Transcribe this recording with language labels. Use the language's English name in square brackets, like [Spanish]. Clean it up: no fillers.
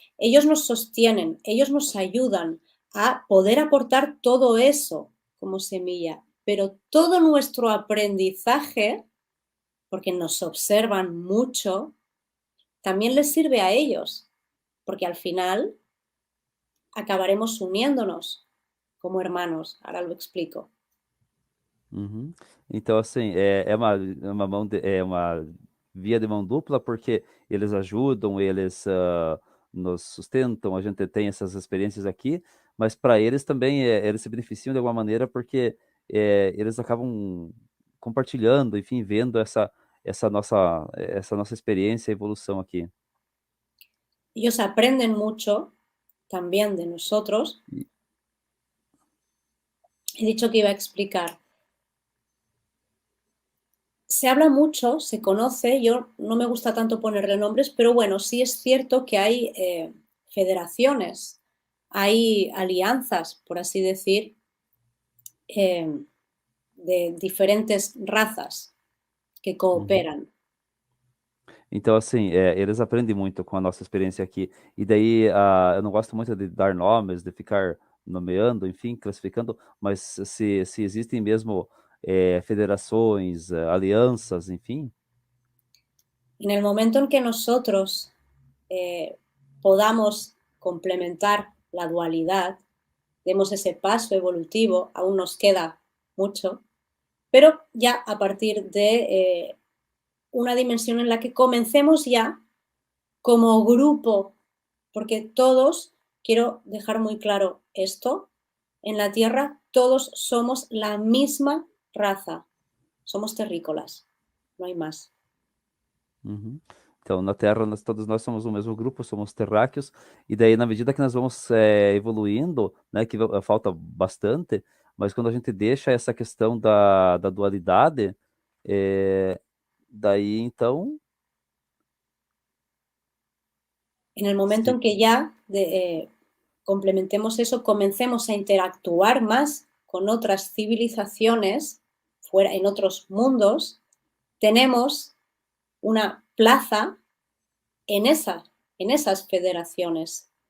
[Spanish] Ellos nos sostienen, ellos nos ayudan a poder aportar todo eso como semilla, pero todo nuestro aprendizaje, porque nos observan mucho, también les sirve a ellos, porque al final acabaremos uniéndonos como hermanos. Ahora lo explico. Uhum. [Portuguese] Então, assim, é uma via de mão dupla, porque eles ajudam, eles nos sustentam, a gente tem essas experiências aqui, mas para eles também, eles se beneficiam de alguma maneira, porque eles acabam compartilhando, enfim, vendo essa nossa experiência e evolução aqui. [Spanish] Ellos aprenden mucho también de nosotros. E- He dicho que iba a explicar. Se habla mucho, se conoce, yo no me gusta tanto ponerle nombres, pero bueno, sí es cierto que hay federaciones, hay alianzas, por así decir, de diferentes razas que Uhum. cooperan. [Portuguese] Então, assim, eles aprendem muito com a nossa experiência aqui. E daí, eu não gosto muito de dar nomes, de ficar nomeando, enfim, classificando, mas se existem mesmo federações, alianças, enfim, [Spanish] En el momento en que nosotros podamos complementar la dualidad, demos ese paso evolutivo, aún nos queda mucho, pero ya a partir de una dimensión en la que comencemos ya como grupo, porque todos, quiero dejar muy claro esto, en la Tierra todos somos la misma raza, somos terrícolas, no hay más. uhum. [Portuguese] Então, na Terra, todos nós somos o mesmo grupo, somos terráqueos, e daí, na medida que nós vamos evoluindo, né, que falta bastante, mas quando a gente deixa essa questão da dualidade, daí, então, [Spanish] En el momento se en que ya complementemos eso, comencemos a interactuar más con otras civilizaciones, fuera, en otros mundos, tenemos una plaza en esas federaciones.